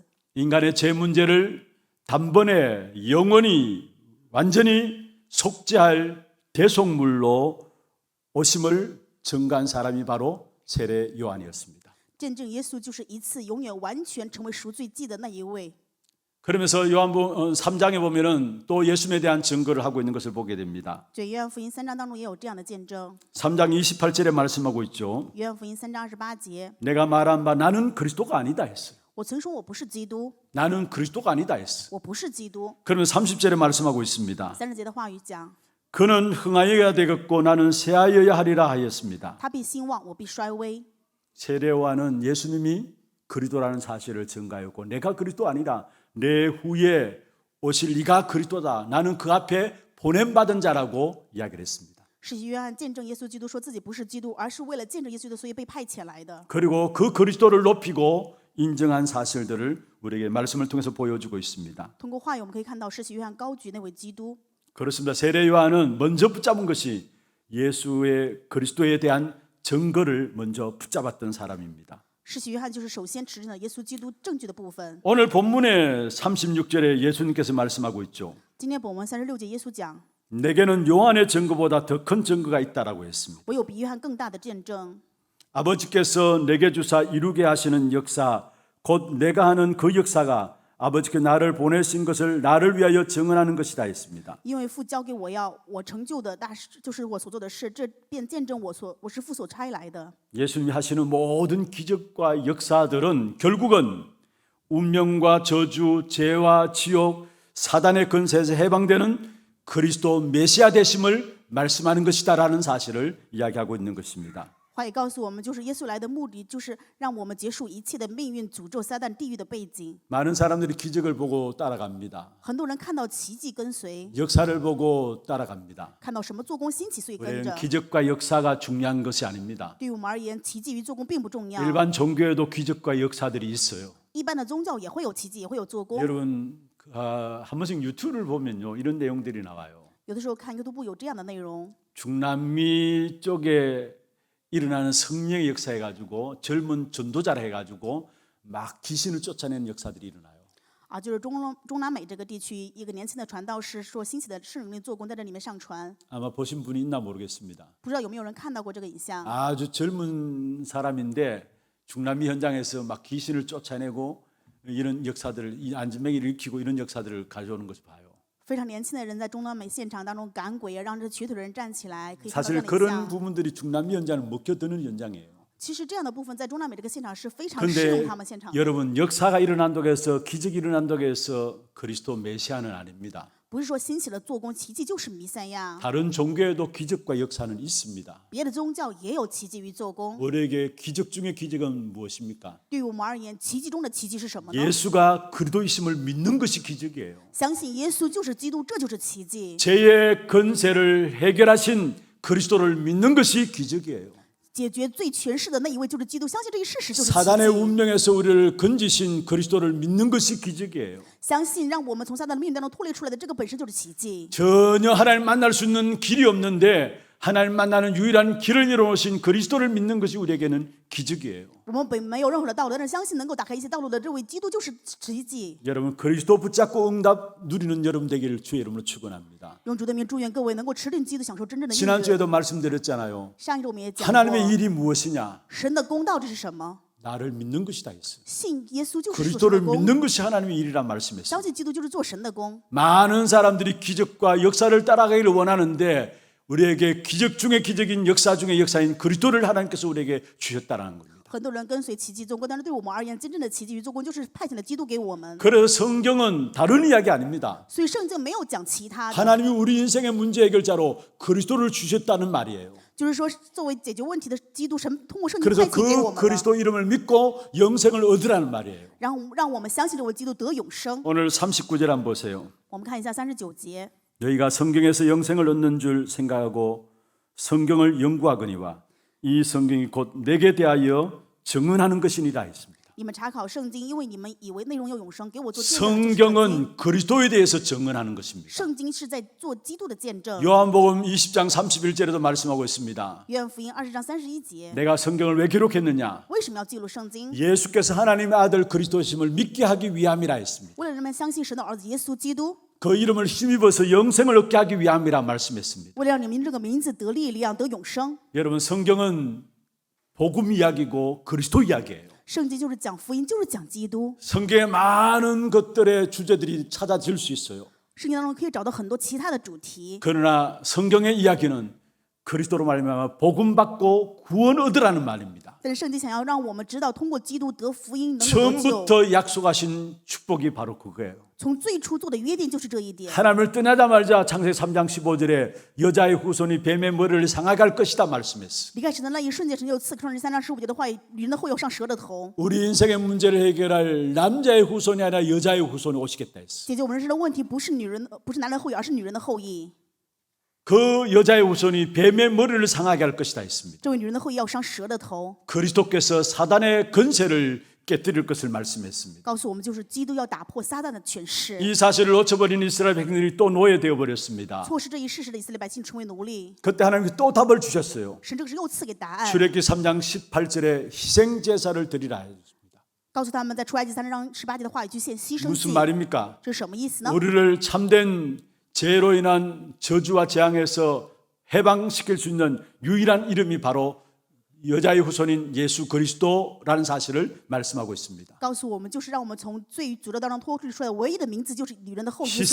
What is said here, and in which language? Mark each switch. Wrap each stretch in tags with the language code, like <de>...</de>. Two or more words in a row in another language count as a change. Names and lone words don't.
<ko>인간의 죄 문제를 단번에 영원히 완전히 속죄할 대속물로 오심을 증거한 사람이 바로 세례 요한이었습니다.</ko> <zh>见证耶稣就是一次永远完全成为赎罪祭的那一位。</zh> <ko>그러면서 요한복음 3장에 보면은 또 예수님에 대한 증거를 하고 있는 것을 보게 됩니다.</ko> <zh>在约翰福音3章当中也有这样的见证。</zh> <ko>3장 28절에 말씀하고 있죠.</ko> <zh>约翰福音3章28节，</zh> <ko>내가 말한 바 나는 그리스도가 아니다 했어요.</ko> <zh>我曾说我不是基督，</zh> <ko>나는 그리스도가 아니다 했어요.</ko> <zh>我不是基督。</zh> <ko>그러면 30절에 말씀하고 있습니다.</ko> <zh>30 节的话语讲，</zh> <ko>그는 흥하여야 되겠고 나는 쇠하여야 하리라 하였습니다.</ko> <zh>他必兴旺，我必衰微。</zh> <ko>세례요한은 예수님이 그리스도라는 사실을 증가하였고 내가 그리스도 아니라 내 후에 오실 네가 그리스도다. 나는 그 앞에 보냄받은 자라고 이야기를 했습니다.</ko> <zh>施洗约翰见证耶稣基督，说自己不是基督，而是为了见证耶稣基督，所以被派遣来的。</zh> <ko>그리고 그 그리스도를 높이고 인정한 사실들을 우리에게 말씀을 통해서 보여주고 있습니다.</ko> <zh>通过话语，我们可以看到施洗约翰高举那位基督。</zh> <ko>그렇습니다. 세례 요한은 먼저 붙잡은 것이 예수의 그리스도에 대한 증거를 먼저 붙잡았던 사람입니다.</ko> <zh>施洗约翰就是首先持定了耶稣基督证据的部分。</zh> <ko>오늘 본문의 36절에 예수님께서 말씀하고 있죠.</ko> <zh>今天本文36节，耶稣讲：</zh> <ko>내게는 요한의 증거보다 더 큰 증거가 있다라고 했습니다.</ko> <zh>我有比约翰更大的见证。</zh> <ko>아버지께서 내게 주사 이루게 하시는 역사, 곧 내가 하는 그 역사가 아버지께 나를 보내신 것을 나를 위하여 증언하는 것이다 했습니다.</ko> <zh>因为父交给我要我成就的大事，就是我所做的事，这便见证我是父所差来的。</zh> <ko>예수님이 하시는 모든 기적과 역사들은 결국은 운명과 저주, 죄와 지옥, 사단의 근세에서 해방되는 그리스도 메시아 되심을 말씀하는 것이다라는 사실을 이야기하고 있는 것입니다.</ko> <zh>话也告诉我们，就是耶稣来的目的，就是让我们结束一切的命运、诅咒、撒旦、地狱的背景。</zh> <ko>많은 사람들이 기적을 보고 따라갑니다.</ko> <zh>很多人看到奇迹跟随，</zh> <ko>역사를 보고 따라갑니다.</ko> <zh>看到什么做工兴起，所以跟</zh> <ko>우리는</ko> <zh>着。</zh> <ko>기적과 역사가 중요한 것이 아닙니다.</ko> <zh>对于我们而言，奇迹与做工并不重要。</zh> <ko>일반 종교에도 기적과 역사들이 있어요.</ko> <zh>一般的宗教也会有奇迹，也会有做工。</zh> <ko>여러분 한 번씩 유튜브를 보면요 이런 내용들이 나와요.</ko> <zh>有的时候看 YouTube 有这样的内容，</zh> <ko>중남미 쪽에 일어나는 성령의 역사 해가지고 젊은 전도자를 해가지고 막 귀신을 쫓아내는 역사들이 일어나요.</ko> <zh>就是中南美这个地区，一个年轻的传道士说兴起的圣灵做工在这里面上传，</zh> <ko>아마 보신 분이 있나 모르겠습니다.</ko> <zh>不知道有没有人看到过这个影像？</zh> <ko>아주 젊은 사람인데 중남미 현장에서 막 귀신을 쫓아내고 이런 역사들을 이 안진뱅이를 일으키고 이런 역사들을 가져오는 것을 봐요.</ko> <zh>非常年轻的人在中南美现场当中赶鬼，让这瘸腿的人站起来，可以看到这</zh> <ko>사실</ko> <zh>样的影</zh> <ko>그런</ko> <zh>像。</zh> <ko>부분들이 중남미 현장을 먹혀드는 현장이에요.</ko> <zh>其实这样的部分在中南美这个现场是非常适用</zh> <ko>그런데</ko> <zh>他们现场的。</zh> <ko>여러분 역사가 일어난다고 해서 기적이 일어난다고 해서 그리스도 메시아는 아닙니다.</ko> <zh>不是说兴起了做工奇迹就是弥赛亚，</zh> <ko>다른 종교에도 기적과 역사는 있습니다.</ko> <zh>别的宗教也有奇迹与做工。</zh> <ko>우리에게 기적 중의 기적은 무엇입니까?</ko> <zh>对于我们而言，奇迹中的奇迹是什么呢？</zh> <ko>예수가 그리스도이심을 믿는 것이 기적이에요.</ko> <zh>相信耶稣就是基督，这就是奇迹。</zh> <ko>죄의 건세를 해결하신 그리스도를 믿는 것이 기적이에요.</ko> <zh>解决罪权势的那一位就是基督，相信这一事实就是奇</zh> <ko>사단의</ko> <zh>迹。</zh> <ko>운명에서 우리를 건지신 그리스도를 믿는 것이 기적이에요.</ko> <zh>相信让我们从撒旦的命运当中脱离出来的这个本身就是奇迹。</zh> <ko>전혀 하나님 만날 수 있는 길이 없는데 하나님 만나는 유일한 길을 열어놓으신 그리스도를 믿는 것이 우리에게는 기적이에요.</ko> <zh>我们本没有任何的道路，但是相信能够打开一切道路的这位基督就是奇迹。</zh> <ko>여러분 그리스도 붙잡고 응답 누리는 여러분 되기를 주의 이름으로 축원합니다.</ko> <zh>用主的名祝愿各位能够持定基督，享受真正的应许。</zh> <ko>지난주에도 말씀드렸잖아요.</ko> <zh>上一周我们也讲</zh> <ko>하나님의</ko> <zh>过，</zh> <ko>일이 무엇이냐?</ko> <zh>神的公道这是什么？</zh> <ko>나를 믿는 것이다 했어요.</ko> <zh>信耶稣就是做神</zh> <ko>그리스도를</ko> <zh>的工，</zh> <ko>믿는 것이 하나님의 일이란 말씀했어요.</ko> <zh>相信基督就是做神的工。</zh> <ko>많은 사람들이 기적과 역사를 따라가기를 원하는데 우리에게 기적 중의 기적인 역사 중의 역사인 그리스도를 하나님께서 우리에게 주셨다는 겁니다.</ko> <zh>很多人跟随奇迹做工，但是对我们而言，真正的奇迹与做工就是派遣了基督给我们。</zh> <ko>그래서 성경은 다른 이야기 아닙니다.</ko> <zh>所以圣经没有讲其他的，</zh> <ko>하나님이 우리 인생의 문제 해결자로 그리스도를 주셨다는 말이에요.</ko> <zh>就是说作为解决问题的基督，神通过圣经</zh> <ko>그래서</ko> <zh>派遣给我</zh> <ko>그</ko> <zh>们的，</zh> <ko>그리스도 이름을 믿고 영생을 얻으라는 말이에요.</ko> <zh>然后让我们相信这位基督得永生。</zh> <ko>오늘 39절 한번 보세요.</ko> <zh>我们看一下39节，</zh> <ko>너희가 성경에서 영생을 얻는 줄 생각하고 성경을 연구하거니와 이 성경이 곧 내게 대하여 증언하는 것이니라 했습니다.</ko> <zh>你们查考圣经，因为你们以为内容有永生，给我做见证的就是圣经。</zh> <ko>성경은 그리스도에 대해서 증언하는 것입니다.</ko> <zh>圣经是在做基督的见证。</zh> <ko>요한복음 20장 31절에도 말씀하고 있습니다.</ko> <zh>约翰福音20章31节，</zh> <ko>내가 성경을 왜 기록했느냐?</ko> <zh>为什么要记录圣经？</zh> <ko>예수께서 하나님의 아들 그리스도심을 믿게 하기 위함이라 했습니다.</ko> <zh>为了人们相信神的儿子耶稣基督，</zh> <ko>그 이름을 힘입어서 영생을 얻게 하기 위함이라 말씀했습니다.</ko> <zh>为了让你们这个名字得力量、得永生。</zh> <ko>여러분 성경은 복음 이야기고 그리스도 이야기예요.</ko> <zh>圣经就是讲福音，就是讲基督。</zh> <ko>성경에 많은 것들의 주제들이 찾아질 수 있어요.</ko> <zh>圣经当中可以找到很多其他的主题，</zh> <ko>그러나 성경의 이야기는 그리스도로 말미암아 복음 받고 구원 얻으라는 말입니다.</ko> <zh>但是圣经想要让我们知道，通过基督得福音能够得救。</zh> <ko>처음부터 약속하신 축복이 바로 그거예요.</ko> <zh>从最初做的约定就是这一点。</zh> <ko>하나님을 떠나자마자 창세기 3장 15절에 여자의 후손이 뱀의 머리를 상하게 할 것이다 말씀했어요.</ko> <zh>离开神的那一瞬间，神就赐创世3章15节的话语：女人的后裔要上蛇的头，</zh> <ko>우리 인생의 문제를 해결할 남자의 후손이 아니라 여자의 후손이 오시겠다 했어요.</ko> <zh>解决我们人生的问题，不是男人的后裔，而是女人的后裔。</zh> <ko>그 여자의 후손이 뱀의 머리를 상하게 할 것이다 했습니다.</ko> <zh>这位女人的后裔要伤蛇的头，</zh> <ko>그리스도께서 사단의 건세를 깨뜨릴 것을 말씀했습니다.</ko> <zh>告诉我们就是基督要打破撒旦的权势。</zh> <ko>이 사실을 놓쳐버린 이스라엘 백성들이 또 노예되어 버렸습니다.</ko> <zh>错失这一事实的以色列百姓成为奴隶，</zh> <ko>그때 하나님이 또 답을 주셨어요.</ko> <zh>神这个时候又赐给答案，</zh> <ko>출애굽기 3장 18절에 희생 제사를 드리라 했습니다.</ko> <zh>告诉他们在出埃及3章18节的话语去献牺牲</zh> <ko>무슨</ko> <zh>祭。</zh> <ko>말입니까?</ko> <zh>这是什么意思呢？</zh> <ko>우리를 참된 죄로 인한 저주와 재앙에서 해방시킬 수 있는 유일한 이름이 바로 여자의 후손인 예수 그리스도라는 사실을 말씀하고 있습니다.</ko> <zh>告诉我们就是让我们从罪与诅咒当中脱离出来，唯一的名字就是女人的后裔耶稣基</zh>